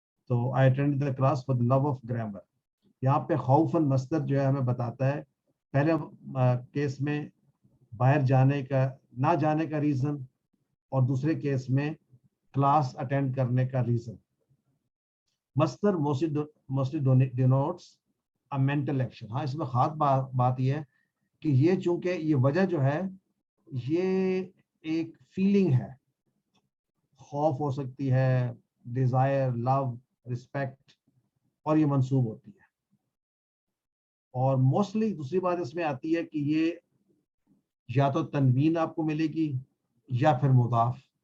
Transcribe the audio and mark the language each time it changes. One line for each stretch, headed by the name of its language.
English: تو I attended the class for the love of grammar.
Urdu: یہاں پہ خوفاً مصدر جو ہے ہمیں بتاتا ہے پہلے کیس میں باہر جانے کا, نہ جانے کا ریزن, اور دوسرے کیس میں کلاس اٹینڈ کرنے کا ریزن.
English: مصدر mostly denotes a mental action.
Urdu: ہاں اس میں خاص بات یہ ہے کہ یہ چونکہ یہ وجہ جو ہے یہ ایک فیلنگ ہے, خوف ہو سکتی ہے, ڈیزائر, لو, رسپیکٹ, اور یہ منسوب ہوتی ہے. اور موسٹلی دوسری بات اس میں آتی ہے کہ یہ یا تو تنوین آپ کو ملے گی یا پھر مضاف.